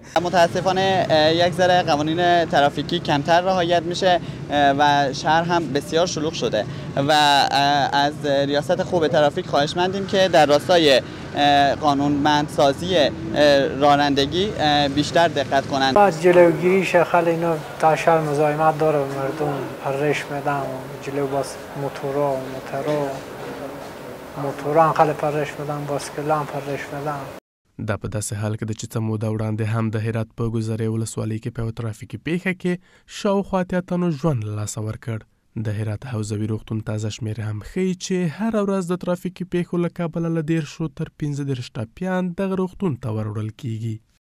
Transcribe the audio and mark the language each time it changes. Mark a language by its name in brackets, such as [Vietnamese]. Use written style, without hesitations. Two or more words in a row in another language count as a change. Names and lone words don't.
[Persian] متاسفانه یک ذره قوانین ترافیکی کمتر رعایت میشه و شهر هم بسیار شلوغ شده و از ریاست خوب ترافیک خواهشمندیم که در راستای قانونمندسازی رانندگی بیشتر دقت کنند. از جلوگیریش خیلی اینا تاشر مزاحمت داره مردم پرش میدن جلو باز موتورا خیلی پرش میدن باسکل هم پرش میدن. [Pashto] دا په داسې حال کې د چې څه موده وړاندې هم د هرات په ګذرې ولسوالۍ کې په یوه ترافیکي پیښه کې شاوخوا 8 تنو ژوند له لاسه ورکړ. د هرات حوزوي روغتون تازه شمېرې هم ښیي چې هره ورځ د ترافیکي پیښو له کبله له 10 تر 15 ټپیان دغه روغتون ته وروړل کیږي.